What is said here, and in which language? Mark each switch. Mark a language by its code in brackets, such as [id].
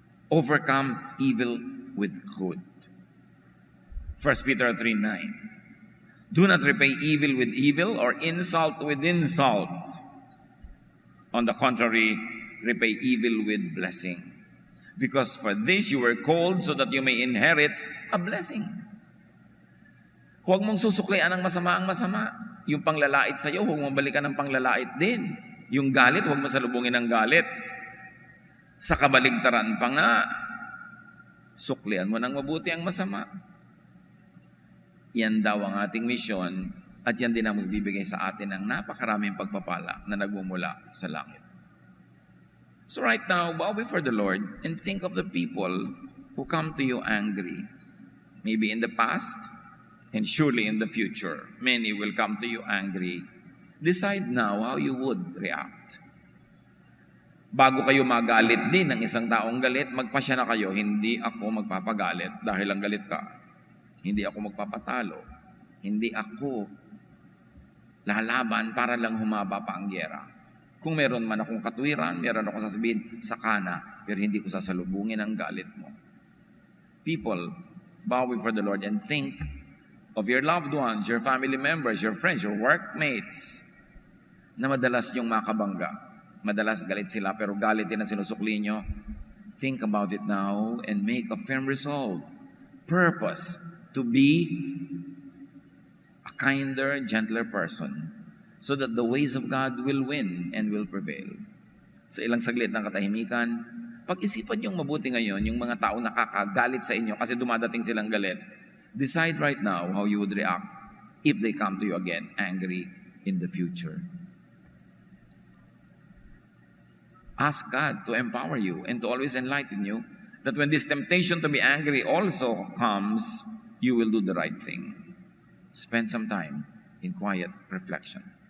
[en] Overcome evil with good. 1 Peter 3:9. Do not repay evil with evil or insult with insult. On the contrary, repay evil with blessing. Because for this you were called so that you may inherit a blessing. [tl] Huwag mong susuklian ng masama ang masama. Yung panglalait sa iyo, huwag mong balikan ng panglalait din. Yung galit, huwag mo salubungin ng galit. Sa kabaligtaran pa nga, suklian mo ng mabuti ang masama. Yan daw ang ating misyon at yan din ang magbibigay sa atin ng napakaraming pagpapala na nagmumula sa langit. [en] So right now, bow before the Lord and think of the people who come to you angry. Maybe in the past, and surely in the future, many will come to you angry. Decide now how you would react. [tl] Bago kayo magalit din ng isang taong galit, magpasya na kayo, hindi ako magpapagalit dahil ang galit ka. Hindi ako magpapatalo. Hindi ako lalaban para lang humaba pa ang gyera. Kung meron man akong katwiran, meron akong sasabihin, sakana, pero hindi ko sasalubungin ang galit mo. [en] People, bow before the Lord and think of your loved ones, your family members, your friends, your workmates, [tl] na madalas yung makabangga. Madalas galit sila, pero galit din na sinusukli nyo. [en] Think about it now and make a firm resolve. Purpose to be a kinder, gentler person so that the ways of God will win and will prevail. [tl] Sa ilang saglit ng katahimikan, pag-isipan niyong mabuti ngayon yung mga tao nakakagalit sa inyo kasi dumadating silang galit. [en] Decide right now how you would react if they come to you again angry in the future. Ask God to empower you and to always enlighten you that when this temptation to be angry also comes, you will do the right thing. Spend some time in quiet reflection.